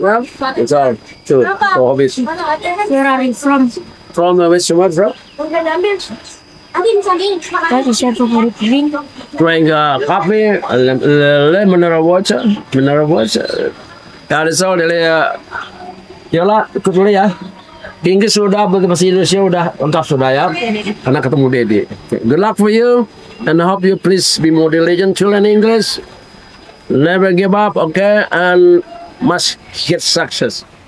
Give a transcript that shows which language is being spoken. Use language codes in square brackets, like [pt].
[en] Well, it's all two hobbies. Where are you from? From which one from? What is your favorite drink? Drink coffee, mineral water. That's all. [id] Yalah, ikut dulu ya. Di Inggris sudah, bahasa Indonesia udah lengkap sudah ya. Karena ketemu Dedi. Okay. [en] Good luck for you, and I hope you please be more diligent to learn English. Never give up, okay, and must get success.